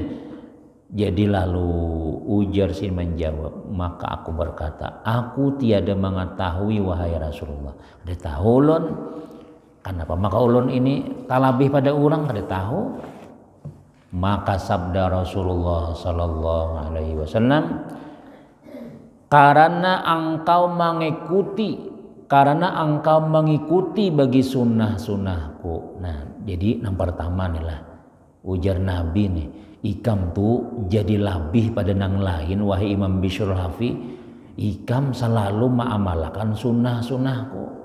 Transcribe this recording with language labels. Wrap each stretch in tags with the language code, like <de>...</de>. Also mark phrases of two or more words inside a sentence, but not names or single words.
<id>Jadi lalu ujar sin menjawab, maka aku berkata, aku tiada mengetahui wahai Rasulullah.</id> <bjn>Ada tahu ulun, kenapa maka ulun ini talabih pada orang kada tahu.</bjn> <id>Maka sabda Rasulullah</id> <ar>صلى الله عليه وسلم,</ar> <id>karena engkau mengikuti bagi sunnah-sunnahku. Nah, jadi yang pertama nih lah ujar Nabi nih.</id> <bjn>Ikam tuh jadi labih pada nang lain wahai Imam Bishrul Hafi ikam selalu mengamalkan sunnah-sunnahku.</bjn>